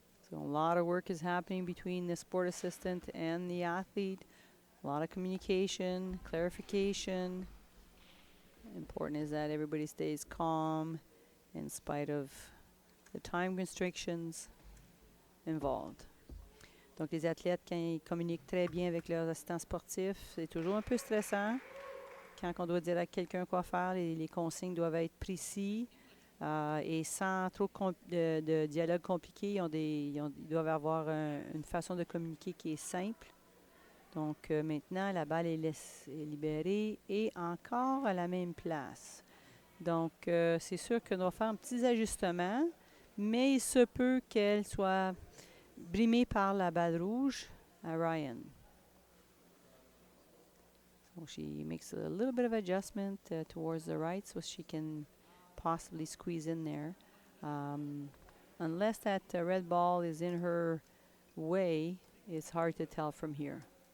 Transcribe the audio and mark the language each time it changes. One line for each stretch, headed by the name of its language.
English: So a lot of work is happening between the sport assistant and the athlete. A lot of communication, clarification. Important is that everybody stays calm in spite of the time restrictions involved.
French: Donc les athlètes, quand ils communiquent très bien avec leurs assistants sportifs, c'est toujours un peu stressant. Quand on doit dire à quelqu'un quoi faire, les consignes doivent être précis. Et sans trop de dialogue compliqué, ils doivent avoir une façon de communiquer qui est simple. Donc maintenant, la balle est libérée et encore à la même place. Donc c'est sûr qu'on doit faire un petit ajustement, mais il se peut qu'elle soit brimée par la balle rouge à Ryan.
English: So she makes a little bit of adjustment towards the right so she can possibly squeeze in there. Unless that red ball is in her way, it's hard to tell from here.